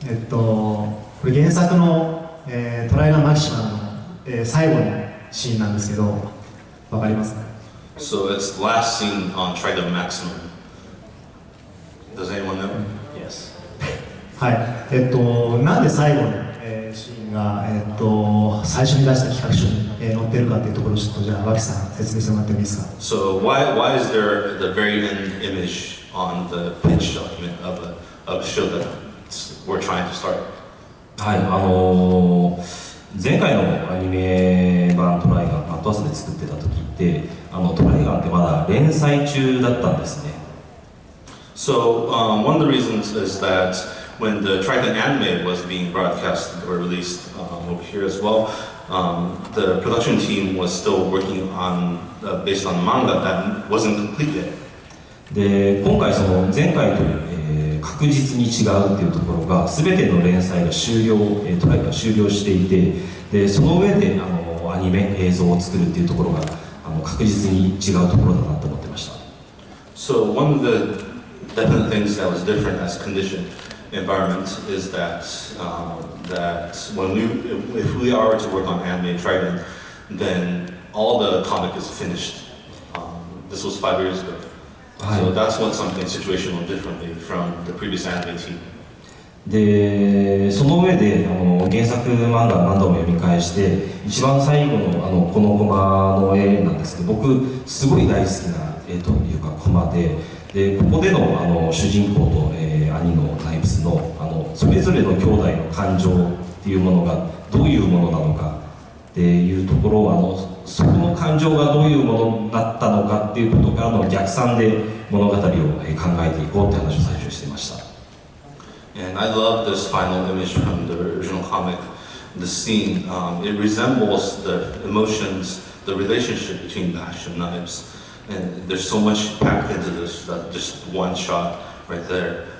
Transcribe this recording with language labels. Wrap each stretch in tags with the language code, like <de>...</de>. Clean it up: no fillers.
<ja>これ原作の、トライガンマキシマの、最後のシーンなんですけど、わかりますか？</ja> <en>So it's the last scene on TRIGUN Maximum. Does anyone know? Yes.</en> <ja>はい。なんで最後の、シーンが、最初に出した企画書に、載ってるかっていうところをちょっとじゃあ脇さん説明してもらってもいいですか？</ja> <en>So why is there the very end image on the pitch document of a show that we're trying to start?</en> <ja>はい、前回のアニメ版トライガン、ットアースで作ってた時ってトライガンってまだ連載中だったんですね。</ja> <en>So one of the reasons is that when the TRIGUN anime was being broadcast or released over here as well, the production team was still working on based on manga that wasn't complete yet.</en> <ja>で今回その前回と、確実に違うっていうところが全ての連載が終了、トライが終了していて、でその上でアニメ映像を作るっていうところが確実に違うところだなと思ってました。</ja> <en>So one of the definite things that was different as conditioned environment is that if we are to work on anime TRIGUN, then all the comic is finished. This was 5 years ago. So that's what something situational differently from the previous anime team.</en> <ja>でその上で原作漫画何度も読み返して一番最後のこのコマの絵なんですけど、僕すごい大好きな絵というかコマで、ここでの主人公と、兄のナイブスのそれぞれの兄弟の感情っていうものがどういうものなのかっていうところをそこの感情がどういうものになったのかっていうことからの逆算で物語を考えていこうって話を最初にしていました。</ja> <en>And I love this final image from the original comic. The scene, it resembles the emotions, the relationship between Bash and Knives. And there's so much packed into this, that just one shot right there.</en>